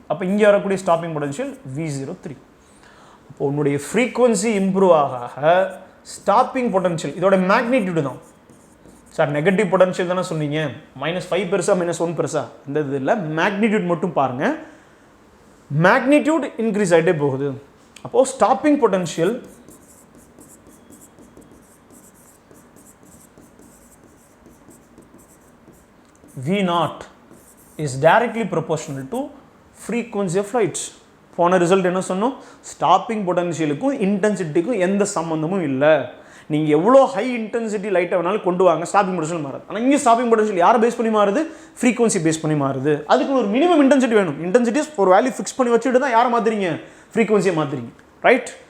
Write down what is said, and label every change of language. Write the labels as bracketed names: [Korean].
[Tamil] அப்போ இங்கே வரக்கூடிய ஸ்டாப்பிங் பொட்டன்ஷியல் V03. இப்போ உன்னுடைய ஃப்ரீக்வன்சி இம்ப்ரூவ் ஆக ஸ்டாப்பிங் பொட்டன்ஷியல் இதோட மேக்னிடியூடு தான் சார். நெகட்டிவ் பொட்டன்ஷியல் தானே சொன்னீங்க, -5 பெருசா -1 பெருசா, இந்த இது இல்லை, மேக்னிடியூட் மட்டும் பாருங்கள். மேக்னிடியூட் இன்க்ரீஸ் ஆகிட்டே போகுது. [English] அப்போது stopping potential V0 is directly proportional to frequency of light. [Tamil] போன ரிசல்ட் என்ன சொன்னோம், ஸ்டாப்பிங் பொட்டன்ஷியலுக்கும் இன்டென்சிட்டிக்கும் எந்த சம்மந்தமும் இல்லை. நீங்கள் எவ்வளோ ஹை இன்டென்சிட்டி லைட்டை வேணாலும் கொண்டு வாங்க, ஸ்டாப்பிங் பொட்டன்ஷியல் மாறுது. ஆனால் இங்கே ஸ்டாப்பிங் பொட்டன்ஷியல் யாரை பேஸ் பண்ணி மாறுது, ஃப்ரீக்வன்சி பேஸ் பண்ணி மாறுது. அதுக்கு ஒரு மினிமம் இன்டென்சிட்டி வேணும். இன்டென்சிட்டிஸ் ஒரு வேல்யூ ஃபிக்ஸ் பண்ணி வச்சுட்டு தான் யாரை மாற்றுறீங்க, ஃப்ரீக்வன்சியை மாற்றுறீங்க. ரைட்?